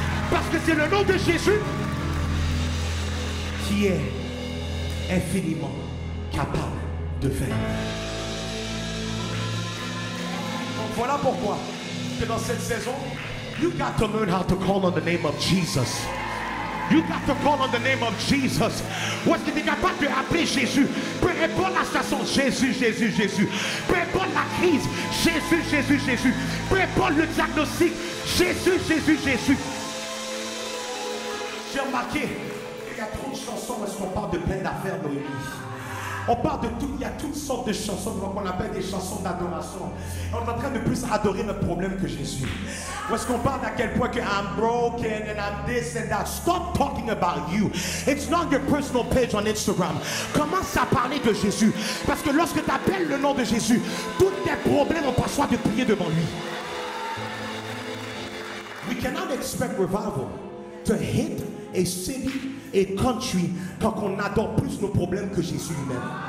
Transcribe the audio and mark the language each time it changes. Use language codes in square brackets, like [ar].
[fr] Parce que c'est le nom de Jésus qui est infiniment capable de faire. Donc voilà pourquoi que dans cette saison, [en] you got to learn how to call on the name of Jesus. You got to call on the name of Jesus. [fr] Où est-ce que tu es capable d'appeler Jésus? Peu importe la situation, Jésus, Jésus, Jésus. Peu importe la crise, Jésus, Jésus, Jésus. Peu importe le diagnostic, Jésus, Jésus, Jésus. J'ai remarqué qu'il y a trop de chansons où est-ce qu'on parle de plein d'affaires dans l'église. On parle de tout, il y a toutes sortes de chansons qu'on appelle des chansons d'adoration. On est en train de plus adorer notre problème que Jésus. Où est-ce qu'on parle d'à quel point que [en] I'm broken and I'm this and that. Stop talking about you. It's not your personal page on Instagram. [fr] Commence à parler de Jésus. Parce que lorsque tu appelles le nom de Jésus, tous tes problèmes ont pas choix de prier devant lui. [en] We cannot expect revival to hit a city, a country, [fr] quand on adore plus nos problèmes que Jésus lui-même.